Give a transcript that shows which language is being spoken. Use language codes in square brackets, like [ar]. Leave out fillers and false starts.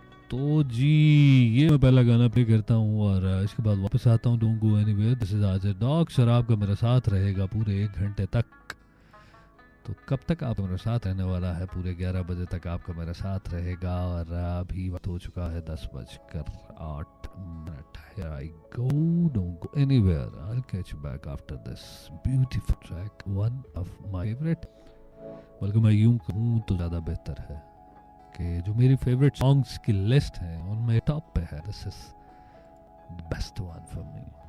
[hi] तो जी ये मैं पहला गाना प्ले करता हूँ और इसके बाद वापस आता हूँ। [en] Don't go anywhere, this is Azaad dog. [hi] शराब का मेरा साथ रहेगा पूरे 1 घंटे तक। तो कब तक आप मेरे साथ रहने वाला है? पूरे 11 बजे तक आपका मेरे साथ रहेगा। और अभी वक्त हो चुका है 10:08। [en] Here I go, don't go anywhere. I'll catch you back after this beautiful track, one of my favorite. [hi] बल्कि मैं यूं कहूँ तो ज़्यादा बेहतर है कि जो मेरी फेवरेट सॉन्ग्स की लिस्ट है उनमें टॉप पे है। [en] This is the best one for me.